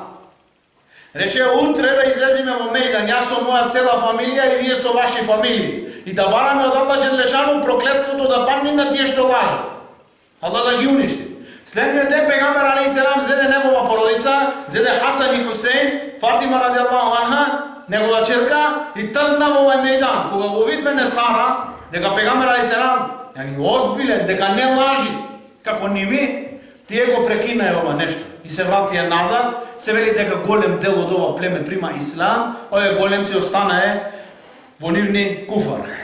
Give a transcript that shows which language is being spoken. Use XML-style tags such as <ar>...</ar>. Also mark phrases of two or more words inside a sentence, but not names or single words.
<mk>Рече, утре да излезиме во мејдан, јас со моја цела фамилија и вие со ваши фамилии. И да бараме од Аллах џелешану проклетството да падне на тие што лажат. Аллах да ги уништи. Следниот ден пегамбер</mk> <ar>عليه السلام</ar> <mk>зеде негова породица, зеде Хасан и Хусеин, Фатима</mk> <ar>رضي الله عنها,</ar> <mk>негова черка и тргна во овој мејдан. Кога го видве Несара, дека пегамбер</mk> <ar>عليه السلام</ar> <mk>озбилен, дека не лажи, како ними, тие го прекинае ова нешто. И се вратија назад, се вели дека голем дел од ова племе прима ислам, овој голем си останае во нивни куфар.</mk>